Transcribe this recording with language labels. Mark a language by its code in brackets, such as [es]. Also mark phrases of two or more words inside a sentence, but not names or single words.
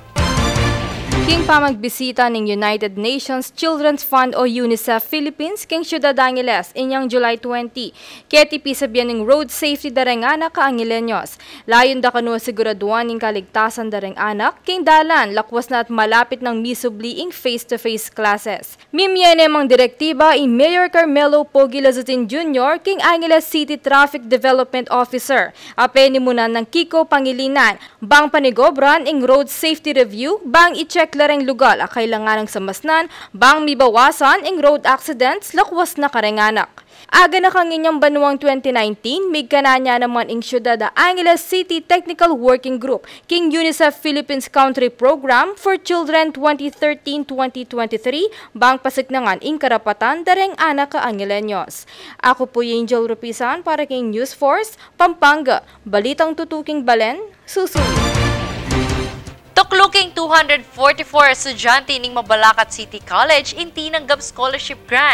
[pam] King pamagbisita ng United Nations Children's Fund o UNICEF Philippines king Ciudad Angeles inyang July 20. Ketipi sabihan ng [en] road safety [pam] dareng anak ka Angelenyos. Layon da kano siguraduan ng kaligtasan dareng anak king dalan lakwas na at malapit ng misubli ing [en] face-to-face classes. [pam] Mimyene mang direktiba i Mayor Carmelo Pogi Lazutin Jr. king Angeles City Traffic Development Officer. Apeni muna ng Kiko Pangilinan bang panigobran ing [en] road safety review [pam] bang i-check lareng lugar a kailangan ng samasnan bang mibawasan ing [en] road accidents [pam] lakwas na karenganak. Aga na kang inyong banuang 2019, migkananya naman ing Ciudad Angeles City Technical Working Group king UNICEF Philippines Country Program for Children 2013-2023 bang pasignangan ing karapatan dareng anak ka Angelenyos. [tl] Ako po yung [pam] Angel Rupisan para king News Force, Pampanga. Balitang tutuking balen, susunod. Tukluking 244 estudyante ning Mabalacat City College inti ng GAB Scholarship Grant.